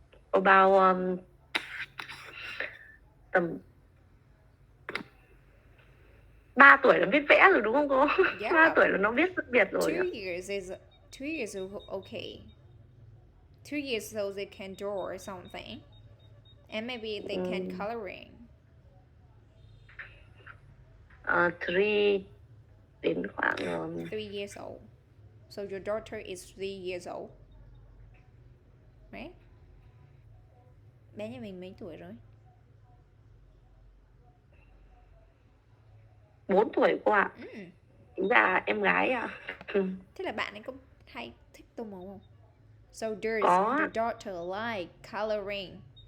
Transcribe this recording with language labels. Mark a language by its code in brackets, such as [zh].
[vi] About tầm 3 tuổi là biết vẽ rồi đúng không cô? [en] Yeah. [vi] 3 tuổi là nó biết phân biệt rồi. [en] 2 years is okay. 2 years so they can draw something, and maybe they can coloring. [vi] 3 đến khoảng [en] 3 years old. So your daughter is 3 years old, right? [vi] Bé nhà mình mấy tuổi rồi? 4 tuổi cô ạ. Dạ em gái ạ. Thế là bạn ấy có hay thích tô màu không? [en] So does your daughter like coloring?